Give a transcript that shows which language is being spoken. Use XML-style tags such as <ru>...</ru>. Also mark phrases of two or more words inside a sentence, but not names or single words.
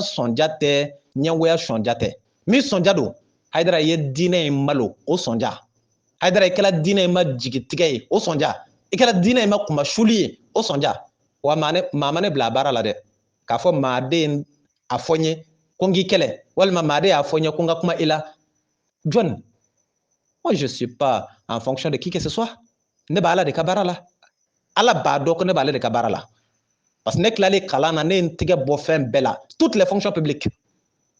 <bm>sɔnja tɛ ɲɛngoya sɔnja tɛ min sɔnja don Haidara ye diinɛ in malo o sɔnja Haidara i kɛra diinɛ in ma jigitigɛ ye o sɔnja i kɛra diinɛ in ma kuma suli ye o sɔnja wa maa ma ne bila a baara la dɛ k'a fɔ maaden a fɔ n ye ko n k'i kɛlɛ walima maaden y'a fɔ n ye ko n ka kuma i la jɔn</bm> <fr>moi je suis pas en fonction de qui que ce soit</fr> <bm>ne b'a ala de ka baara la ala b'a dɔn ko ne b'ale de ka baara la</bm> <fr>parce que</fr> <bm>ne tilalen kalan na ne ye n tigɛ bɔ fɛn bɛɛ la</bm> <fr>toutes les fonctions publiques</fr> <bm>k'an</bm>